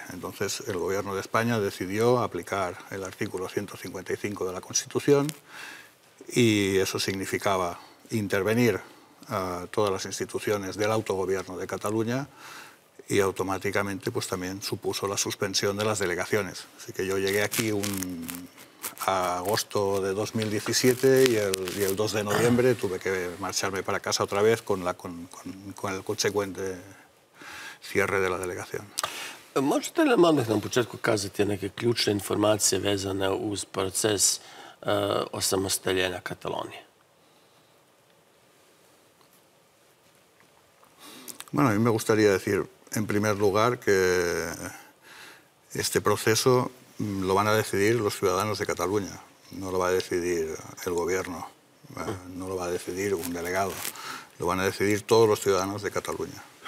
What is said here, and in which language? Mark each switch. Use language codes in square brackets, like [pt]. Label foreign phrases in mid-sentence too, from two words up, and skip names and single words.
[es] Entonces el gobierno de España decidió aplicar el artículo 155 de la Constitución y eso significaba intervenir a todas las instituciones del autogobierno de Cataluña y automáticamente pues también supuso la suspensión de las delegaciones. Así que yo llegué aquí a agosto de 2017 y el 2 de noviembre tuve que marcharme para casa otra vez con el consecuente cierre de la delegación. [hr] Možete li odmah na početku kazati neke ključne informacije vezane uz proces osamostaljenja Katalonije? [es] Bueno, a mí me gustaría decir, en primer lugar, que este proceso lo van a decidir los ciudadanos de Cataluña, no lo va a decidir el gobierno, no lo va a decidir un delegado, lo van a decidir todos los ciudadanos de Cataluña.